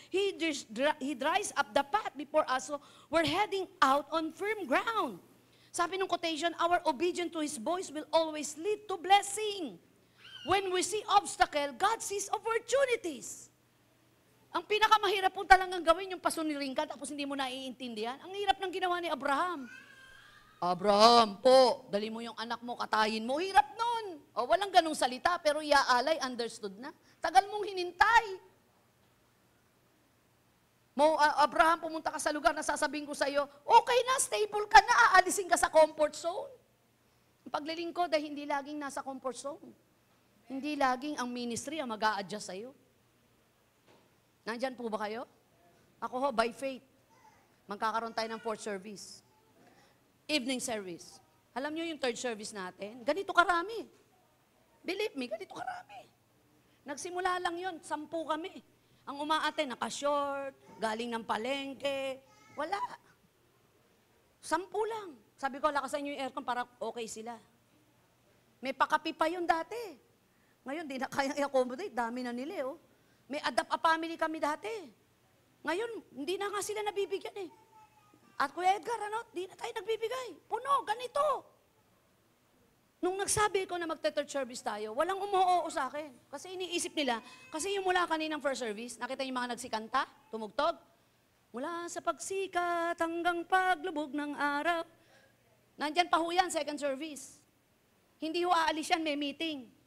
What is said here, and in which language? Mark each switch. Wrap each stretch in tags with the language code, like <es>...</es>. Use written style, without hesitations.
<en>He dries up the path before us, so we're heading out on firm ground.</en> <tl>Sabi ng</tl> <en>quotation, our obedience to His voice will always lead to blessing. When we see obstacle, God sees opportunities.</en> <tl>Ang pinakamahirap po talagang gawin yung pasunirin ka tapos hindi mo naiintindihan. Ang hirap ng ginawa ni Abraham. Abraham po, dali mo yung anak mo, katayin mo. Hirap nun. O, walang ganong salita, pero iaalay, understood na. Tagal mong hinintay. Abraham, pumunta ka sa lugar na sasabihin ko sa iyo, okay na, stable ka na, aalisin ka sa comfort zone. Ang paglilingkod ay hindi laging nasa comfort zone. Hindi laging ang ministry ang mag-a-adjust sa iyo. Nandyan po ba kayo? Ako ho,</tl> <en>by faith,</en> <tl>magkakaroon tayo ng fourth service. Evening service. Alam niyo yung third service natin? Ganito karami.</tl> <en>Believe me,</en> <tl>ganito karami. Nagsimula lang yun, 10 kami. Ang umaate, naka-short, galing ng palengke. Wala. 10 lang. Sabi ko, lakasan niyo yung aircon para okay sila. May pakapi pa yun dati. Ngayon, di na kayang i-accommodate. Dami na nila, oh. May adapt a family kami dati. Ngayon, hindi na nga sila nabibigyan eh. At Kuya Edgar, di na tayo nagbibigay. Puno, ganito. Nung nagsabi ko na magte-third service tayo, walang umuoo sa akin. Kasi iniisip nila, kasi yung mula kaninang first service, nakita yung mga nagsikanta, tumugtog, Mula sa pagsikat hanggang paglubog ng araw. Nandyan pa ho yan, second service. Hindi ho aalis yan, may meeting.</tl>